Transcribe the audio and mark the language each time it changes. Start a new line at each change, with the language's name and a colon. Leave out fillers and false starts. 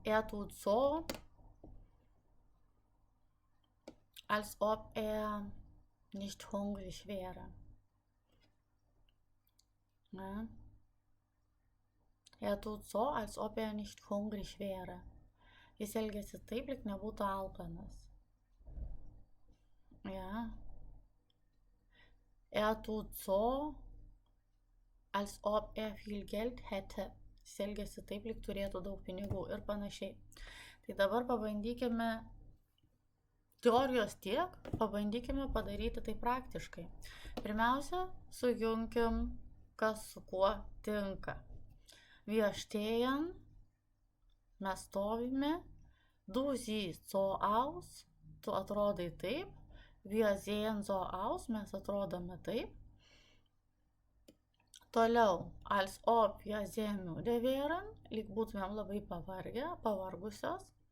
German: Tut so, als ob nicht hungrig wäre. Ne? Tut so, als ob nicht hungrig wäre.
Lithuanian: Jis elgiasi taip, lyg nebūtų alkanas.
German: Ja. Tut so, als ob viel Geld hätte.
Lithuanian: Jis elgiasi taip, lyg turėtų daug pinigų ir panašiai. Tai dabar pabandykime teorijos tiek, pabandykime padaryti tai praktiškai. Pirmiausia, sujunkim, kas su kuo tinka.
German: Wir stehen,
Lithuanian: mes stovime,
German: du siehst so aus,
Lithuanian: tu atrodai taip,
German: wir sehen so aus,
Lithuanian: mes atrodome taip. Toliau,
German: als ob wir sehr müde wären,
Lithuanian: lyg būtumėm labai pavargusios.